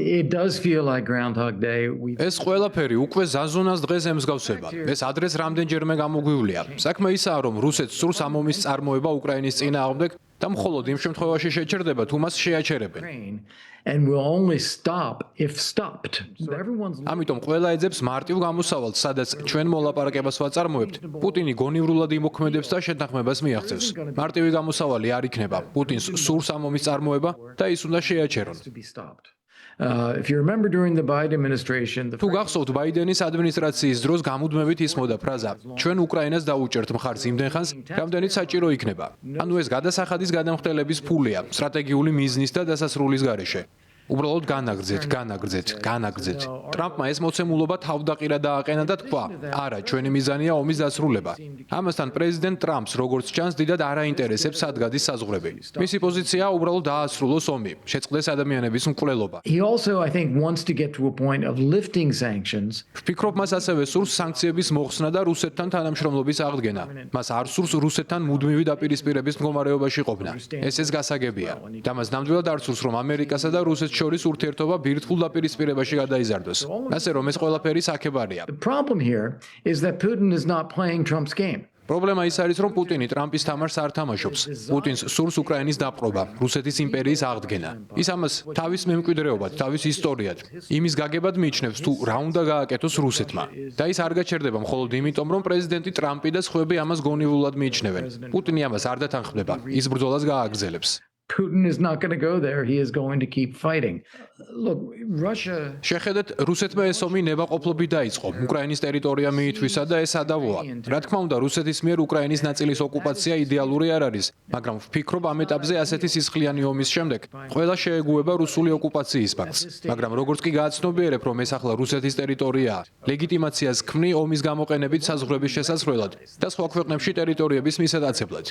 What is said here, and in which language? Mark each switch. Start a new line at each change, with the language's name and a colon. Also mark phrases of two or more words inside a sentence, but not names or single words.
English: It does feel like Groundhog Day.
Georgian: ეს ყველაფერი უკვე ზაზონას დღეს ემსგავსება. ეს ადრეს რამდენჯერმე გამოგვივლია. საქმე ისაა, რომ რუსეთს სურს ამ ომის წარმოება უკრაინის წინააღმდეგ და მხოლოდ იმ შემთხვევაში შეჩერდება, თუ მას შეაჩერებენ.
English: And will only stop if stopped. So everyone's
Georgian: ამიტომ ყველა ეძებს მარტივ გამოსავალს, სადაც ჩვენ მოლაპარაკებას ვაწარმოებთ. პუტინი გონივრულად იმოქმედებს და შეთანხმებას მიაღწევს. მარტივი გამოსავალი არ იქნება. პუტინს სურს ამ ომის წარმოება და ის უნდა შეაჩერონ.
English: to be stopped. If you remember during the Biden administration,
Georgian: თუ გახსოვთ ბაიდენის ადმინისტრაციის დროს გამუდმებით ისმოდა ფრაზა: ჩვენ უკრაინას დაუჭერთ მხარს იმდენ ხანს, რამდენიც საჭირო იქნება. ანუ ეს გადასახადის გადამხდელების ფულია, სტრატეგიული მიზნის და დასასრულის გარეშე. უბრალოდ განაგრძეთ. ტრამპმა ეს მოცემულობა თავდაყირა დააყენა და თქვა: არა, ჩვენი მიზანია ომის დასრულება. ამასთან პრეზიდენტ ტრამპს, როგორც ჩანს, დიდად არაინტერესებს სად გადის საზღვრები. მისი პოზიციაა უბრალოდ დაასრულოს ომი, შეწყდეს ადამიანების მკვლელობა.
English: he also, I think, wants to get to a point of lifting sanctions.
Georgian: ვფიქრობ, მას ასევე სურს სანქციების მოხსნა და რუსეთთან თანამშრომლობის აღდგენა. მას არ სურს რუსეთთან მუდმივი დაპირისპირების მდგომარეობაში ყოფნა. ეს გასაგებია. და მას ნამდვილად არ სურს, რომ ამერიკასა და რუსეთს შორის ურთიერთობა ბირთვულ დაპირისპირებაში გადაიზარდოს. ასე რომ ეს ყველაფერი საქებარია.
English: The problem here is that Putin is not playing Trump's game.
Georgian: პრობლემა ის არის, რომ პუტინი ტრამპის თამაშს არ თამაშობს. პუტინს სურს უკრაინის დაპყრობა, რუსეთის იმპერიის აღდგენა. ის ამას თავის მემკვიდრეობად, თავის ისტორიად, იმის გაგებად მიიჩნევს, თუ რა უნდა გააკეთოს რუსეთმა. და ის არ გაჩერდება მხოლოდ იმიტომ, რომ პრეზიდენტი ტრამპი და სხვები ამას გონივრულად მიიჩნევენ. პუტინი ამას არ დათანხმდება, ის ბრძოლას გააგრძელებს.
English: Putin is not going to go there. He is going to keep fighting. Look, Russia.
Georgian: შეხედეთ, რუსეთმა ეს ომი ნებაყოფლობით დაიწყო. უკრაინის ტერიტორია მიითვისა და ეს ადავოა. რა თქმა უნდა, რუსეთის მიერ უკრაინის ნაწილის ოკუპაცია იდეალური არ არის, მაგრამ ვფიქრობ, ამ ეტაპზე ასეთი სისხლიანი ომის შემდეგ ყველა შეეგუება რუსული ოკუპაციის ფაქტს. მაგრამ როგორც კი გააცნობიერებ, რომ ეს ახლა რუსეთის ტერიტორიაა, ლეგიტიმაციას ქმნი ომის გამოყენებით საზღვრების შესასვლელად და სხვა ქვეყნებში ტერიტორიების მისატაცებლად.